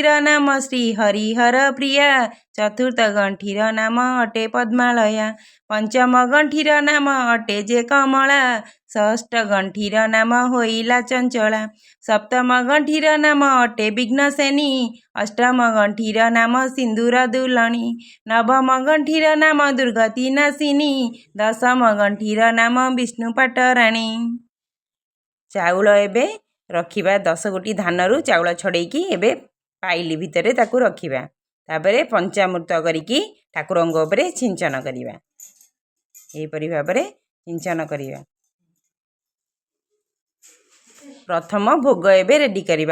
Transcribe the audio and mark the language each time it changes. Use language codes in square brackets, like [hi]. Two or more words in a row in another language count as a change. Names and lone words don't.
[or] ନାମ ଶ୍ରୀ ହରିହର ପ୍ରିୟା, ଚତୁର୍ଥ ଗଣ୍ଠିର ନାମ ଅଟେ ପଦ୍ମାଳୟା, ପଞ୍ଚମ ଗଣ୍ଠିର ନାମ ଅଟେ ଯେ କମଳା, ଷଷ୍ଠ ଗଣ୍ଠିର ନାମ ହୋଇଲା ଚଞ୍ଚଳା, ସପ୍ତମ ଗଣ୍ଠିର ନାମ ଅଟେ ବିଘ୍ନସେନୀ, ଅଷ୍ଟମ ଗଣ୍ଠିର ନାମ ସିନ୍ଦୂର ଦୁଲଣୀ, ନବମ ଗଣ୍ଠିର ନାମ ଦୁର୍ଗତି ନାଶିନୀ, ଦଶମ ଗଣ୍ଠିର ନାମ ବିଷ୍ଣୁ ପାଟରାଣୀ। ଚାଉଳ ଏବେ ରଖିବା 10 ଗୋଟି ଧାନରୁ ଚାଉଳ ଛଡ଼େଇକି ଏବେ ପାଇଲି ଭିତରେ ତାକୁ ରଖିବା। ତାପରେ ପଞ୍ଚାମୃତ କରିକି ଠାକୁରଙ୍କ ଉପରେ ସିଞ୍ଚନ କରିବା। ଏହି ପରି ଭାବରେ ସିଞ୍ଚନ କରିବା। ପ୍ରଥମ ଭୋଗ ଏବେ ରେଡି କରିବା।